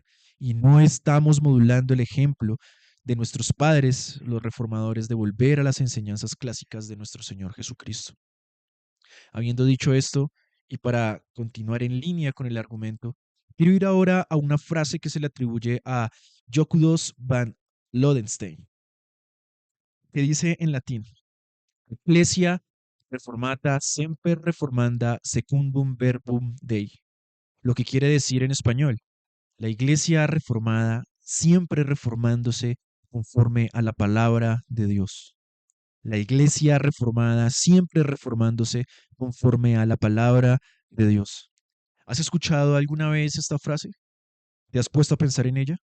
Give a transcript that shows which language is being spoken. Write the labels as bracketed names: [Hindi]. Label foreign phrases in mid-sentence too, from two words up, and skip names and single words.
[Spanish] Y no estamos modulando el ejemplo de nuestros padres, los reformadores, de volver a las enseñanzas clásicas de nuestro Señor Jesucristo. Habiendo dicho esto, y para continuar en línea con el argumento, quiero ir ahora a una frase que se le atribuye a Jokudos van Lodenstein, que dice en latín: [Latin] Ecclesia reformata semper reformanda secundum verbum Dei, [Spanish] lo que quiere decir en español: la iglesia reformada siempre reformándose conforme a la palabra de Dios. La iglesia reformada siempre reformándose conforme a la palabra de Dios. ¿Has escuchado alguna vez esta frase? ¿Te has puesto a pensar en ella?